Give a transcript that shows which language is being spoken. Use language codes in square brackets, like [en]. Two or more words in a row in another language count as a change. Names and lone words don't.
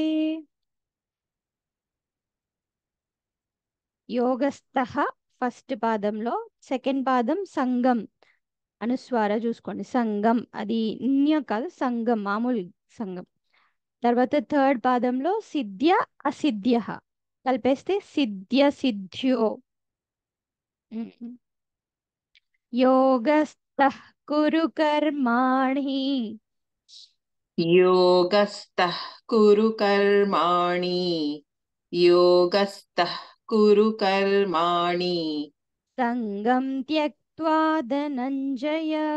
[te] యోగస్థః ఫస్ట్ పాదంలో, సెకండ్ పాదం సంగం అనుస్వార చూసుకోండి. సంగం అది న్య కాదు, సంగం మామూలు సంగం. తర్వాత థర్డ్ పాదంలో సిద్ధ్య అసిద్ధ్య కలిపేస్తే సిద్ధ్యో. [sa] యోగస్థః కురు కర్మాణి योगस्थः कुरु कर्माणि योगस्थः कुरु कर्माणि సంగం త్యక్త్వా ధనంజయ